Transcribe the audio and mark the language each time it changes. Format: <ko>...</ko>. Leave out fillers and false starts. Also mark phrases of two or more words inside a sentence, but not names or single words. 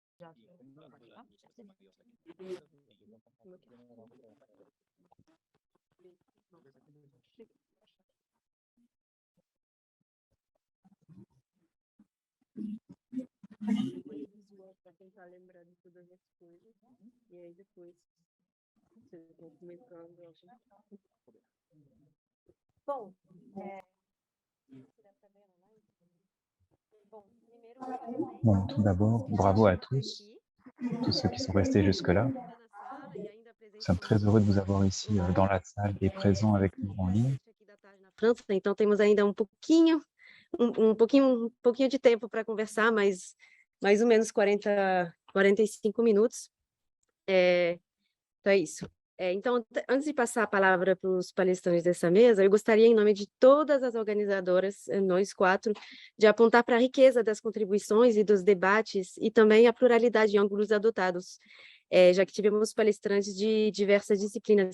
<pt>Para tentar lembrar de todas as coisas, e aí depois vocês vão comentando. Bom,</pt> <fr>Bon, tout d'abord, bravo à tous ceux qui sont restés jusque-là. Nous sommes très heureux de vous avoir ici dans la salle et présents avec nous en ligne.</fr> <pt>França, então temos ainda um pouquinho de tempo para conversar, mais ou menos 45 minutos. Então é isso. Então, antes de passar a palavra para os palestrantes dessa mesa, eu gostaria, em nome de todas as organizadoras, nós quatro, de apontar para a riqueza das contribuições e dos debates e também a pluralidade de ângulos adotados, já que tivemos palestrantes de diversas disciplinas.</pt>